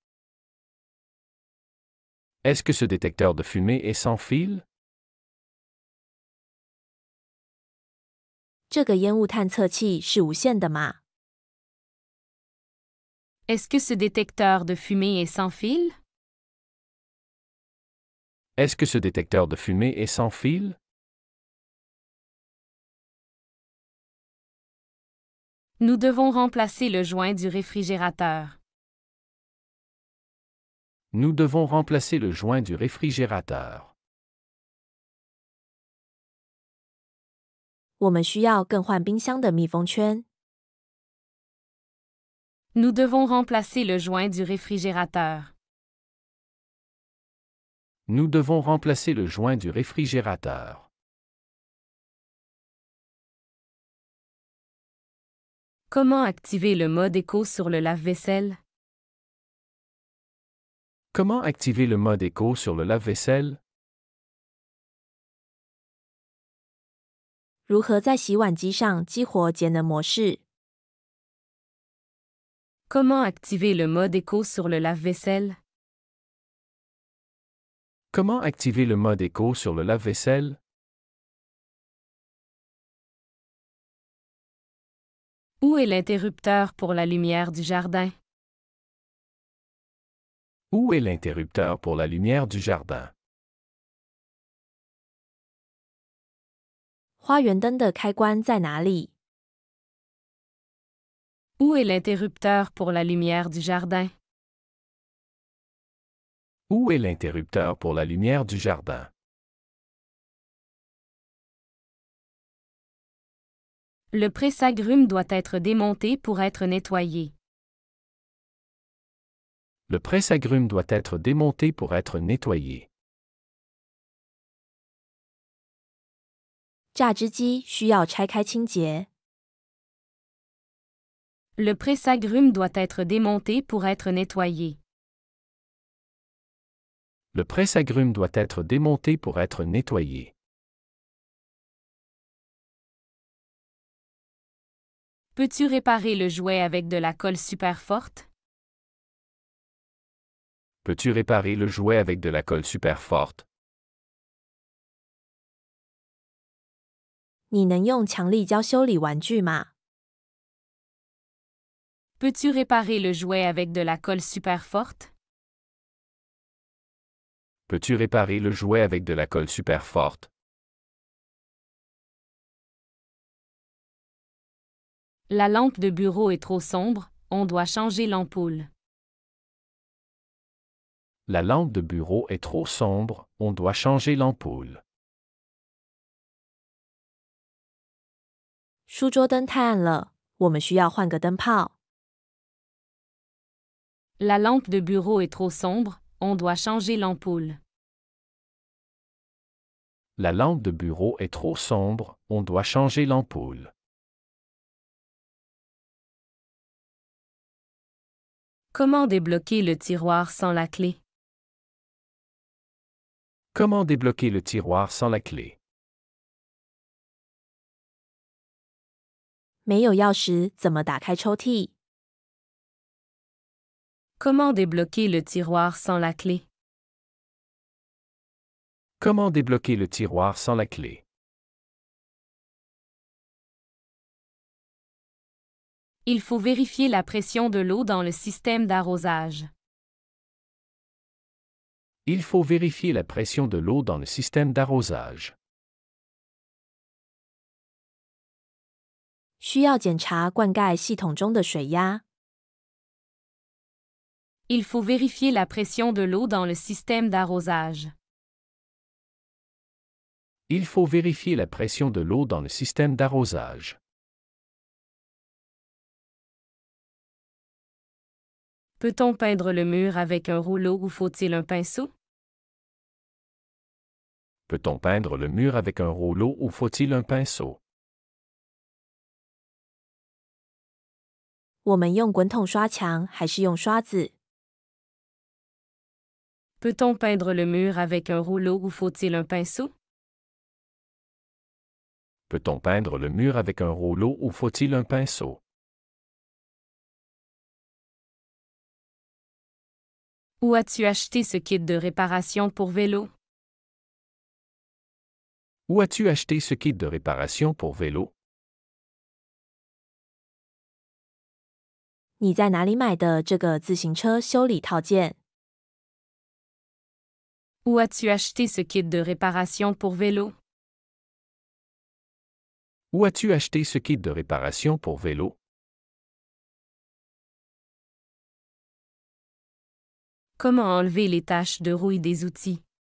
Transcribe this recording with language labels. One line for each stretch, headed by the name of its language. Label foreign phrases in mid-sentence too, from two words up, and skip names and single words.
French: Est-ce que ce détecteur de fumée est sans fil?
Chinese: 这个烟雾探测器是无线的吗？
French: Est-ce que ce détecteur de fumée est sans fil? Est-ce que ce détecteur de fumée est sans fil? Nous devons remplacer le joint du réfrigérateur. Nous devons remplacer le joint du réfrigérateur.
Chinese: 我们需要更换冰箱的密封圈。
French: Nous devons remplacer le joint du réfrigérateur. Nous devons remplacer le joint du réfrigérateur. Comment activer le mode écho sur le lave-vaisselle? Comment activer le mode écho sur le lave-vaisselle?
Chinese: 如何在洗碗机上激活节能模式？
French: Comment activer le mode écho sur le lave-vaisselle? Comment activer le mode écho sur le lave-vaisselle? Où est l'interrupteur pour la lumière du jardin? Où est l'interrupteur pour la lumière du jardin?
Chinese: 花园灯的开关在哪里？
French: Où est l'interrupteur pour la lumière du jardin? Où est l'interrupteur pour la lumière du jardin? Le presse-agrumes doit être démonté pour être nettoyé. Le presse-agrumes doit être démonté pour être nettoyé.
Chinese: 榨汁机需要拆开清洁。
French: Le presse-agrumes doit être démonté pour être nettoyé. Le presse-agrumes doit être démonté pour être nettoyé. Peux-tu réparer le jouet avec de la colle super forte? Peux-tu réparer le jouet avec de la colle super forte?
Chinese: 你能用强力胶修理玩具吗？
French: Peux-tu réparer le jouet avec de la colle super forte? Peux-tu réparer le jouet avec de la colle super forte? La lampe de bureau est trop sombre, on doit changer l'ampoule. La lampe de bureau est trop sombre, on doit changer l'ampoule.
Chinese: 书桌灯太暗了，我们需要换个灯泡。
French: La lampe de bureau est trop sombre, on doit changer l'ampoule. La lampe de bureau est trop sombre, on doit changer l'ampoule. Comment débloquer le tiroir sans la clé? Comment débloquer le tiroir sans la clé?
Chinese: 没有钥匙怎么打开抽屉？
French: Comment débloquer le tiroir sans la clé? Comment débloquer le tiroir sans la clé? Il faut vérifier la pression de l'eau dans le système d'arrosage. Il faut vérifier la pression de l'eau dans le système d'arrosage.
Chinese: 需要检查灌溉系统中的水压。
French: Il faut vérifier la pression de l'eau dans le système d'arrosage. Il faut vérifier la pression de l'eau dans le système d'arrosage. Peut-on peindre le mur avec un rouleau ou faut-il un pinceau? Peut-on peindre le mur avec un rouleau ou faut-il un pinceau?
Chinese: 我们用滚筒刷墙还是用刷子？
French: Peut-on peindre le mur avec un rouleau ou faut-il un pinceau? Peut-on peindre le mur avec un rouleau ou faut-il un pinceau? Où as-tu acheté ce kit de réparation pour vélo? Où as-tu acheté ce kit de réparation pour vélo?
Chinese: 你在哪里买的这个自行车修理套件？
French: Où as-tu acheté ce kit de réparation pour vélo? Où as-tu acheté ce kit de réparation pour vélo? Comment enlever les taches de rouille des outils?